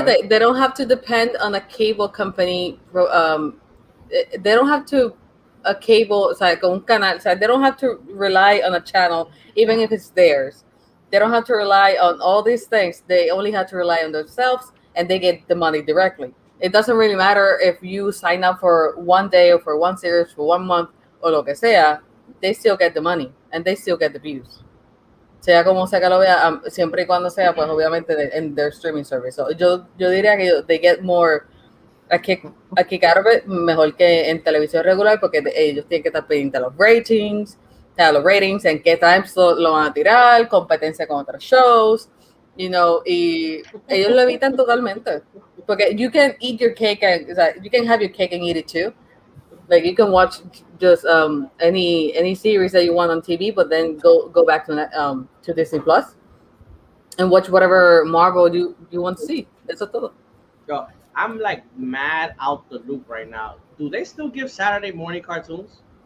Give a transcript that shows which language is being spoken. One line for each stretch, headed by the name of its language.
Spanish: acuérdate,
English: they don't have to depend on a cable company. They don't have to a cable,
Spanish: o sea, con un canal. O sea,
English: they don't have to rely on a channel, even if it's theirs. They don't have to rely on all these things. They only have to rely on themselves, and they get the money directly. It doesn't really matter if you sign up for one day or for one series for 1 month or
Spanish: lo que sea.
English: They still get the money and they still get the views.
Spanish: Sea como sea que lo vea, siempre y cuando sea, pues obviamente en
English: their streaming service.
Spanish: So, yo diría que
English: they get more a kick out of it
Spanish: mejor que en televisión regular, porque ellos tienen que estar pendientes de los ratings, en qué times lo van a tirar, competencia con otros shows,
English: you know,
Spanish: y ellos lo evitan totalmente.
English: Porque you can eat your cake and,
Spanish: o sea,
English: you can have your cake and eat it too. Like you can watch just any series that you want on TV, but then go back to Disney Plus and watch whatever Marvel you want to see.
Spanish: Eso todo.
English: Yo, I'm like mad out the loop right now. Do they still give Saturday morning cartoons?